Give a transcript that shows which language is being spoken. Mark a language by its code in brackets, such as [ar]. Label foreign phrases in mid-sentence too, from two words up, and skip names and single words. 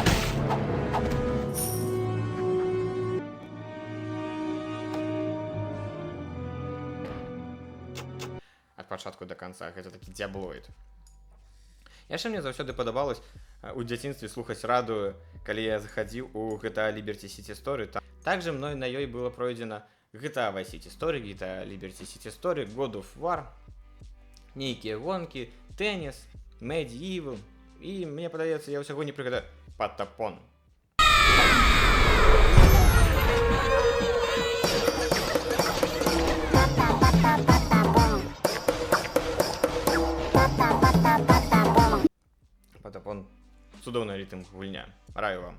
[be] Ад пачатку да канца, гэта такі дзяблоід. Яшчэ мне заўсёды падабалось у дзяцінстве слухаць радыё, калі я захадзіў у GTA Liberty City Story. [ru] Также мной на ёй было пройдзена GTA Vice City Story, GTA Liberty City Story, God of War, [be] нейкія гонкі, тэніс, Medieval, і мне падаецца, я ўсяго не прыгадаю Patapon. Patapon цудоўны рытм гульня, раю вам.